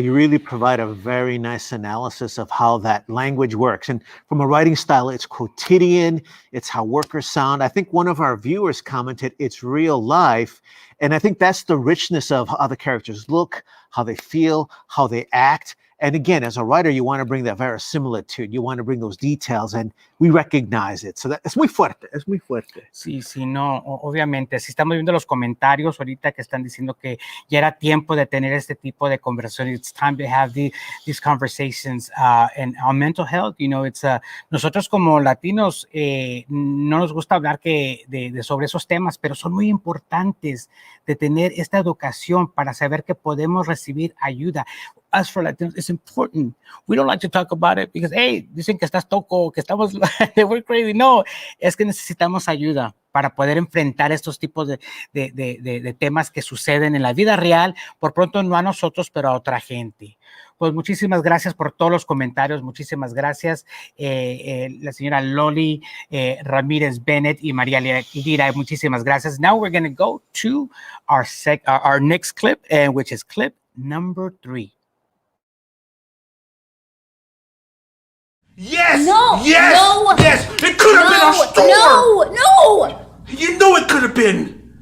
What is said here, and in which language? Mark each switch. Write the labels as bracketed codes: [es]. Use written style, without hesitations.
[en] You really provide a very nice analysis of how that language works. And from a writing style, it's quotidian, it's how workers sound. I think one of our viewers commented, it's real life. And I think that's the richness of how the characters look, how they feel, how they act. And again, as a writer, you want to bring that verisimilitude. You want to bring those details, and we recognize it. So that [es] es muy fuerte, es muy fuerte. Sí, no, obviamente. Si estamos viendo los comentarios ahorita que están diciendo que ya era tiempo de tener este tipo de conversación. [en] It's time to have these conversations. And on mental health, it's [es] nosotros como latinos no nos gusta hablar de sobre esos temas, pero son muy importantes de tener esta educación para saber que podemos recibir ayuda. [en] Us for Latinos, it's important. We don't like to talk about it because, hey, [es] dicen que estás toco, que estamos, [en] we're crazy. [es] No, es que necesitamos ayuda para poder enfrentar estos tipos de temas que suceden en la vida real, por pronto no a nosotros, pero a otra gente. Pues muchísimas gracias por todos los comentarios, muchísimas gracias. La señora Loli Ramírez Bennett y María Lira, muchísimas gracias. [en] Now we're going to go to our next clip, which is clip number 3. Yes! No! Yes! No! Yes! It could have been our store! No! You know it could have been!